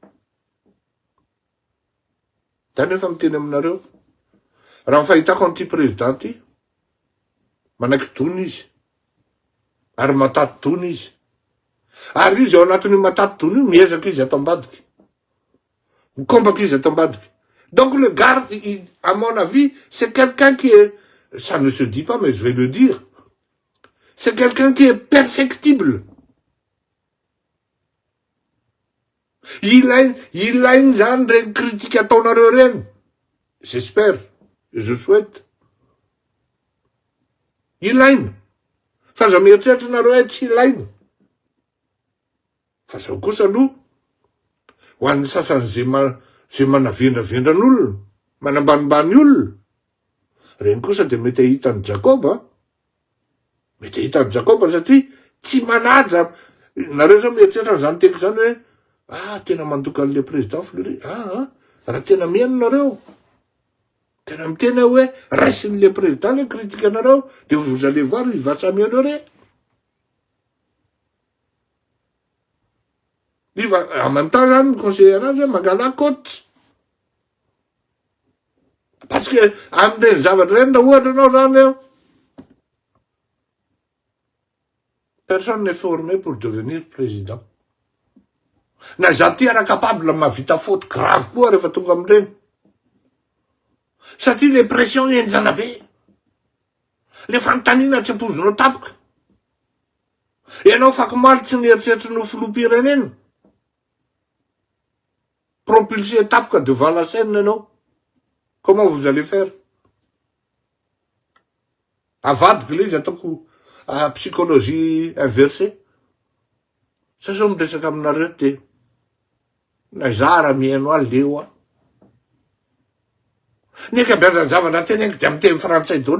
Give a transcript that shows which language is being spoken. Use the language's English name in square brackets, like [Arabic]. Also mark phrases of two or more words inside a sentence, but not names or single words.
[Malagasy] Da nefa miteny aminareo, raha fahitako an'ity président ty, manaiky tony izy, ary matato tony izy, ary izy ao anatin'ny matato tony io miezaky izy ato ambadiky, mikombaky izy ato ambadiky. [French] Donc le gars, à mon avis, c'est quelqu'un qui est, ça ne se dit pas mais je vais le dire, c'est quelqu'un qui est perfectible. [Malagasy] Ilainy zany reny critique ataonareo reny. [French] J'espère, je souhaite. [Malagasy] Ilainy. Fa za mieritreritra nareo hoe tsy ilainy. Fa zao kosa aloha, ho an'ny sasany zay manavendravendran'olona, manambanimbany olona, reny kosa de mety hitan'ny Jacob, mety hitan'ny Jacob satria tsy manaja. Nareo zao mieritreritra zany teko zany hoe tena mandoka an'le président Fleury. Raha tena mihaino nareo, tena mitena hoe raisin'le président le critique anareo, [French] de vous allez voir, il va s'améliorer. Il va, en même temps, [Malagasy] zany conseiller anazy mangala coach. [French] Parce que [Malagasy] am'ireny zavatra reny raha ohatra anao zany eo, [French] personne n'est formé pour devenir président. [Malagasy] Na za ty ara capable mahavita [French] faute grave [Malagasy] koa rehefa tonga am'ireny. Satria le pression enjana be, le fanontaniana tsy ampozonao tapoka. Ianao fakomaly tsy mieritreritra no filoham-pirenena, propulsé tapoka [French] devant la scène [Malagasy] ianao. [French] Comment vous allez faire? [Malagasy] Avadiko le izy ataoko [French] psychologie inversée. [Malagasy] Sa zao miresaka aminareo te, na zara mihaino aleo a. Ny akabeazany zavatra teneniko de miteny frantsay daholo.